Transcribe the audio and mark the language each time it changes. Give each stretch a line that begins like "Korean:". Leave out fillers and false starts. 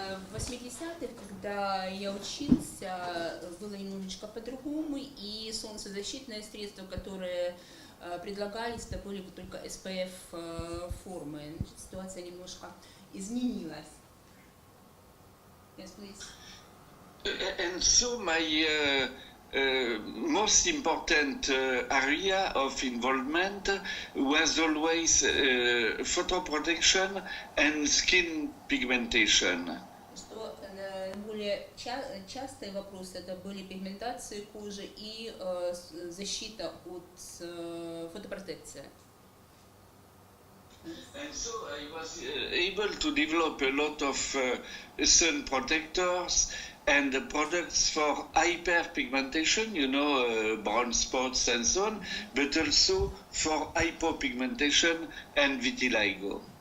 Russian: В 80-х, когда я учился, было немножечко по-другому, и солнцезащитные средства, которые предлагались, это были только SPF формы. Ситуация немножко изменилась.
English: Yes, please. And so my most important area of involvement was always photoprotection and skin pigmentation.
Russian: Что более частые вопросы это были пигментация кожи и защита от фотопротекции.
English: And so I was able to develop a lot of sun protectors and products for hyperpigmentation, you know, brown spots and so on, but also for hypopigmentation and vitiligo.